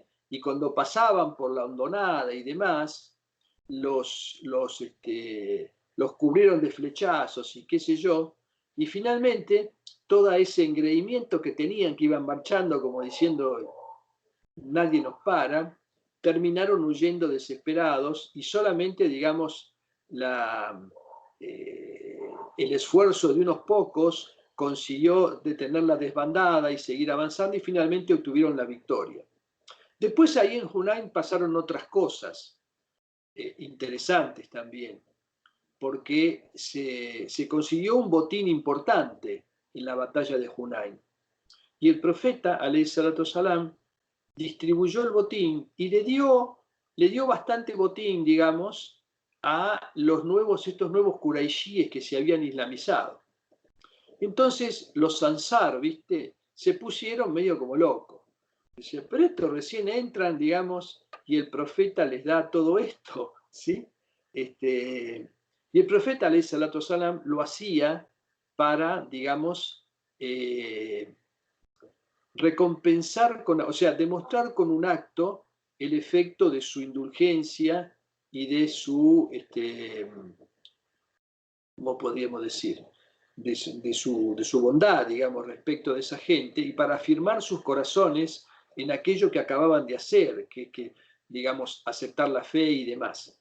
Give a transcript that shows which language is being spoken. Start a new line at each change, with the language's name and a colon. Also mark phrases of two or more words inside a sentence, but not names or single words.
Spanish: Y cuando pasaban por la hondonada y demás, los cubrieron de flechazos y qué sé yo, y finalmente todo ese engreimiento que tenían, que iban marchando como diciendo nadie nos para, terminaron huyendo desesperados y solamente, digamos, el esfuerzo de unos pocos consiguió detener la desbandada y seguir avanzando y finalmente obtuvieron la victoria. Después ahí en Hunain pasaron otras cosas interesantes también, porque se consiguió un botín importante en la batalla de Hunain. Y el profeta,
Arabic: عليه الصلاة السلام,
Spanish: distribuyó el botín y le dio bastante botín, digamos, a estos nuevos quraishíes que se habían islamizado. Entonces los Ansar, ¿viste?, se pusieron medio como locos. Decían, pero estos recién entran, digamos, y el profeta les da todo esto, ¿sí? Y el profeta,
Arabic: عليه الصلاة السلام,
Spanish: lo hacía para, digamos, recompensar, o sea, demostrar con un acto el efecto de su indulgencia y de su, ¿cómo podríamos decir?, de su bondad, digamos, respecto de esa gente, y para afirmar sus corazones en aquello que acababan de hacer, que digamos, aceptar la fe y demás.